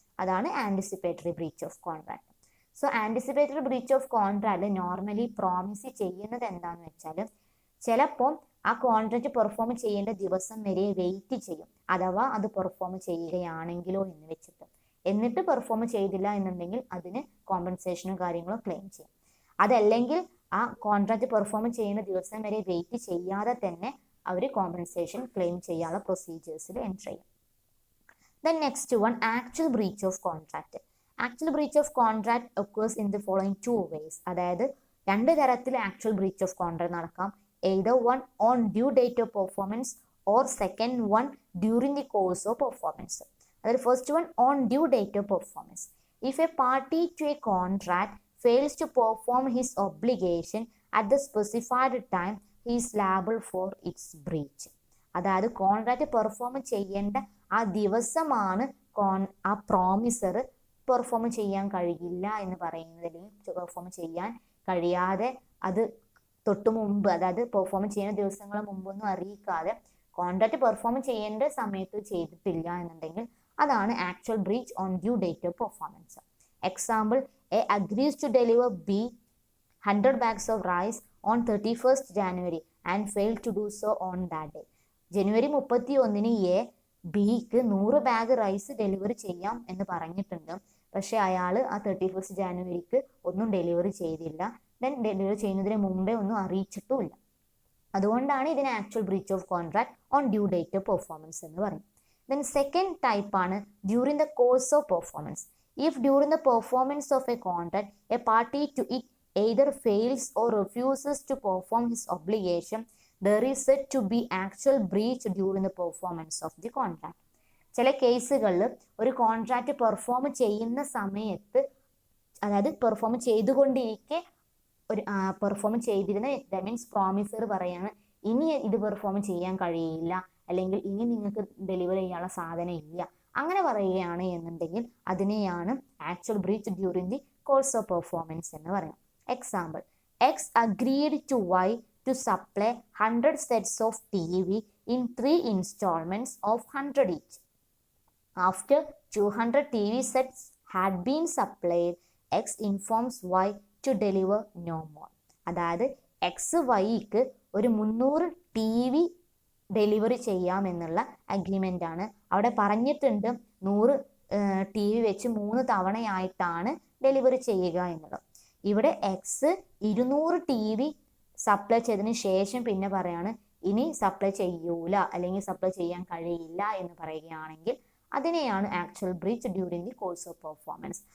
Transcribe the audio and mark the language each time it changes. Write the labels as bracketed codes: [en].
[ml] അതാണ് anticipatory breach of contract. So anticipatory breach of contract normally promise ചെയ്യുന്നത് എന്താണെന്ന് വെച്ചാൽ ചിലപ്പോൾ ആ കോൺട്രാക്ട് പെർഫോം ചെയ്യേണ്ട ദിവസം വരെ വെയിറ്റ് ചെയ്യും, അഥവാ അത് പെർഫോം ചെയ്യുകയാണെങ്കിലോ എന്ന് വെച്ചിട്ട്. എന്നിട്ട് പെർഫോം ചെയ്തില്ല എന്നുണ്ടെങ്കിൽ അതിന് കോമ്പൻസേഷനും കാര്യങ്ങളും ക്ലെയിം ചെയ്യും. അതല്ലെങ്കിൽ ആ കോൺട്രാക്ട് പെർഫോം ചെയ്യുന്ന ദിവസം വരെ വെയിറ്റ് ചെയ്യാതെ തന്നെ അവർ കോമ്പൻസേഷൻ ക്ലെയിം ചെയ്യാനുള്ള പ്രൊസീജിയേഴ്സിൽ എൻറ്റർ ചെയ്യും. [en] Then next one, actual breach of contract. Actual breach of contract occurs in the following two ways. [ml] അതായത് രണ്ട് തരത്തിൽ ആക്ച്വൽ ബ്രീച്ച് ഓഫ് കോൺട്രാക്ട് നടക്കാം. [en] either one on due date of performance or second one during the course of performance. അതായത് first one on due date of performance. If a party to a contract fails to perform his obligation at the specified time, he is liable for its breach. [ml] അതായത് contract perform ചെയ്യേണ്ട ആ ദിവസമാണ് ആ promisor perform ചെയ്യാൻ കഴിയില്ല എന്ന് പറയുന്നത്, അല്ലെങ്കിൽ പെർഫോം ചെയ്യാൻ കഴിയാതെ അത് തൊട്ടു മുമ്പ്, അതായത് പെർഫോം ചെയ്യുന്ന ദിവസങ്ങൾ മുമ്പൊന്നും അറിയിക്കാതെ കോൺട്രാക്ട് പെർഫോം ചെയ്യേണ്ട സമയത്ത് ചെയ്തിട്ടില്ല എന്നുണ്ടെങ്കിൽ അതാണ് actual breach on due date of performance. [en] Example: A agrees to deliver B 100 bags of rice on 31st January and failed to do so on that day. [ml] January 31-ന് A ബിക്ക് 100 bag rice delivery ചെയ്യാം എന്ന് പറഞ്ഞിട്ടുണ്ട്. പക്ഷെ അയാൾ ആ 31st ജാനുവരിക്ക് ഒന്നും delivery ചെയ്തില്ല. Then delivery ചെയ്യുന്നതിന് മുമ്പേ ഒന്നും അറിയിച്ചിട്ടുമില്ല. അതുകൊണ്ടാണ് ഇതിന് actual breach of contract on due date of performance എന്ന് പറയും. [en] Then second type ആണ് during the course of performance. If during the performance of a contract a party to it either fails or refuses to perform his obligation, there is said to be actual breach during the performance of the contract. [ml] ചില കേസുകളിൽ ഒരു contract perform ചെയ്യുന്ന സമയത്ത്, അതായത് perform ചെയ്തുകൊണ്ടിരിക്കെ perform ചെയ്തിരുന്ന, [en] that means [ml] promisor പറയാണ് ഇനി ഇത് പെർഫോം ചെയ്യാൻ കഴിയില്ല, അല്ലെങ്കിൽ ഇനി നിങ്ങൾക്ക് ഡെലിവറി ചെയ്യാനുള്ള സാധനം ഇല്ല, അങ്ങനെ പറയുകയാണ് എന്നുണ്ടെങ്കിൽ അതിനെയാണ് actual breach during the course of performance എന്ന് പറയാം. [en] Example: X agreed to Y to supply 100 sets of TV in 3 installments of 100 each. After 200 TV sets had been supplied, X informs Y to deliver no more. [ml] അതായത് X വൈക്ക് ഒരു 300 TV delivery ചെയ്യാം എന്നുള്ള agreement ആണ്. അവിടെ പറഞ്ഞിട്ടുണ്ട് 100 TV വെച്ച് 3 തവണയായിട്ടാണ് delivery ചെയ്യുക എന്നുള്ളത്. ഇവിടെ എക്സ് 200 TV സപ്ലൈ ചെയ്തതിന് ശേഷം പിന്നെ പറയാണ് ഇനി സപ്ലൈ ചെയ്യൂല, അല്ലെങ്കിൽ സപ്ലൈ ചെയ്യാൻ കഴിയില്ല എന്ന് പറയുകയാണെങ്കിൽ അതിനെയാണ് actual breach during the course of performance.